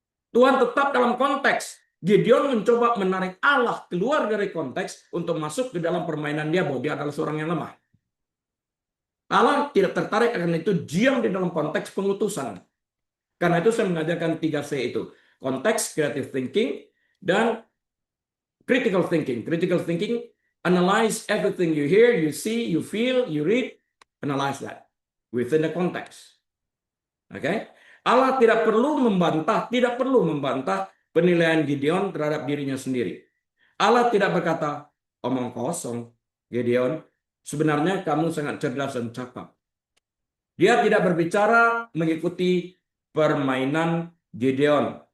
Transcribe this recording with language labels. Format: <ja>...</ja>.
<id>Tuhan tetap dalam konteks. Gideon mencoba menarik Allah keluar dari konteks untuk masuk ke dalam permainan dia bahwa dia adalah seorang yang lemah. Allah tidak tertarik akan itu, diam di dalam konteks pengutusan. Karena itu saya mengajarkan 3C itu. Konteks, creative thinking, dan critical thinking.</id> <en>Critical thinking, analyze everything you hear, you see, you feel, you read, analyze that within the context. Oke?</en> <id>Allah tidak perlu membantah penilaian Gideon terhadap dirinya sendiri. Allah tidak berkata, omong kosong, Gideon, sebenarnya kamu sangat cerdas dan cakap. Dia tidak berbicara mengikuti permainan Gideon.</id>